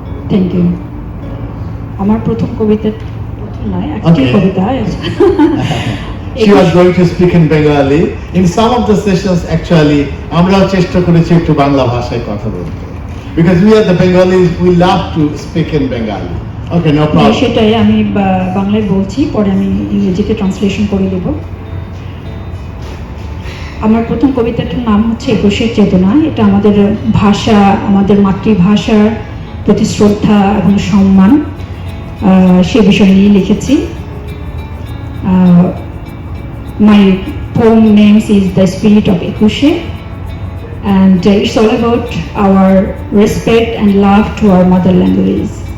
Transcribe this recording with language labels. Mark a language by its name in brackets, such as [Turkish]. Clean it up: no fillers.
[English] Thank you. [Bangla] আমার প্রথম কবিতা নয়, একটি কবিতা। [English] She was going to speak in Bengali. In some of the sessions, actually, [Bangla] আমরাও চেষ্টা করেছি একটু বাংলা ভাষায় কথা বলতে, [English] because we are the Bengalis, we love to speak in Bengali. Okay, no problem. [Bangla] সেটাই আমি বাংলায় বলছি, পরে আমি ইংরেজিতে ট্রান্সলেশন করে দেব। আমার প্রথম কবিতাটার নাম হচ্ছে একুশের চেতনা। এটা আমাদের ভাষা, আমাদের মাতৃভাষার প্রতি শ্রদ্ধা এবং সম্মান, সে বিষয় নিয়ে লিখেছি। [English] My poem name is The Spirit of Ekushe, and it's all about our respect and love to our mother language.